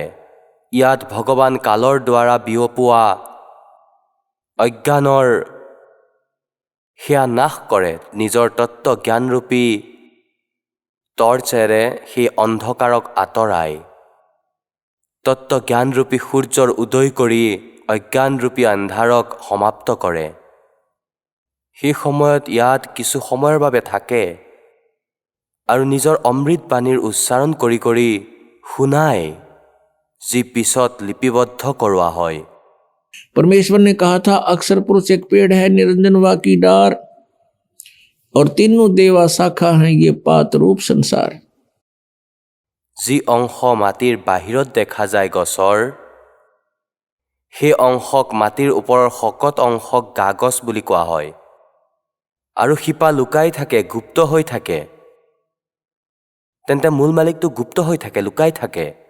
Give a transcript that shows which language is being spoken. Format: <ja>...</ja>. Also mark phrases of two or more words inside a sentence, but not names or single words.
<as>ইয়াত ভগৱান কালৰ দ্বাৰা বিয়পোৱা অজ্ঞানৰ সেয়া নাশ কৰে, নিজৰ তত্ত্ব জ্ঞানৰূপী টৰ্চেৰে সেই অন্ধকাৰক আঁতৰাই তত্ত্ব জ্ঞানৰূপী সূৰ্যৰ উদয় কৰি অজ্ঞানৰূপী আন্ধাৰক সমাপ্ত কৰে। সেই সময়ত ইয়াত কিছু সময়ৰ বাবে থাকে আৰু নিজৰ অমৃত বাণীৰ উচ্চাৰণ কৰি কৰি শুনায়, যি পিছত লিপিবদ্ধ কৰোৱা হয়।</as> <hi>परमेश्वर ने कहा था अक्षर पुरुष एक पेड़ है, निरंजन वाकी डार, और तीनों देवा शाखा हैं, ये पात रूप संसार।</hi> <as>যি অংশ মাটিৰ বাহিৰত দেখা যায় গছৰ, সেই অংশক মাটিৰ ওপৰৰ শকত অংশক গাগছ বুলি কোৱা হয়। আৰু শিপা লুকাই থাকে, গুপ্ত হৈ থাকে। তেন্তে মূল মালিকটো গুপ্ত হৈ থাকে, লুকাই থাকে।</as>